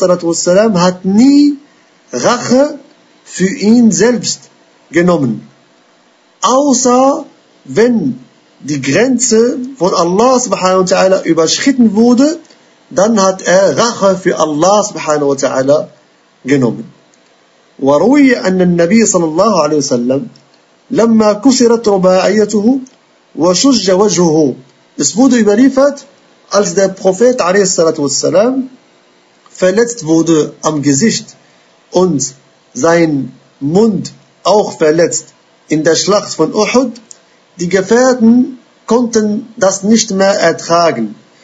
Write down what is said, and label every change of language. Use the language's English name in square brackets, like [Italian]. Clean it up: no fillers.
[German] hat nie Rache für ihn selbst genommen, außer wenn die Grenze von Allah subhanahu wa ta'ala überschritten wurde, dann hat Rache für Allah subhanahu wa ta'ala genommen. [Arabic] وروي أن النبي صلى الله عليه وسلم لما كسرت رباعيته وشج وجهه. [German] Es wurde überliefert, als der Prophet [Arabic] عليه الصلاة والسلام [German] verletzt wurde am Gesicht und sein Mund auch verletzt in der Schlacht von Uhud, die Gefährten konnten das nicht mehr ertragen.